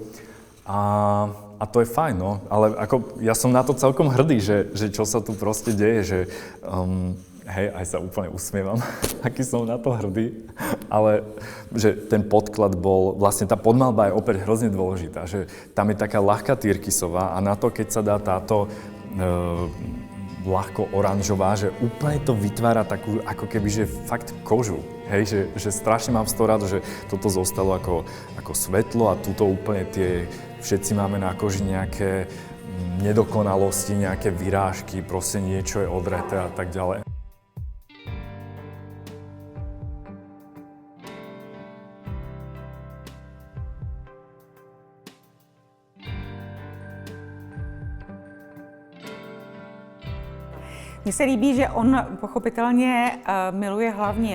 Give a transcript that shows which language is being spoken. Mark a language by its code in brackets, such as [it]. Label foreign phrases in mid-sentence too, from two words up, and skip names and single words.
[sk] A to je fajn, no, ale ako ja som na to celkom hrdý, že čo sa tu proste deje, že hej, aj sa úplne usmievam, aký som na to hrdý, ale že ten podklad bol, vlastne tá podmalba je opäť hrozne dôležitá, že tam je taká ľahká tyrkysová a na to, keď sa dá táto ľahko oranžová, že úplne to vytvára takú ako keby, že fakt kožu. Hej, že strašne mám z toho rád, že toto zostalo ako svetlo a tuto úplne všetci máme na koži nejaké nedokonalosti, nejaké vyrážky, proste niečo je odreté a tak ďalej. [cs] Mně se líbí, že on pochopitelně miluje hlavně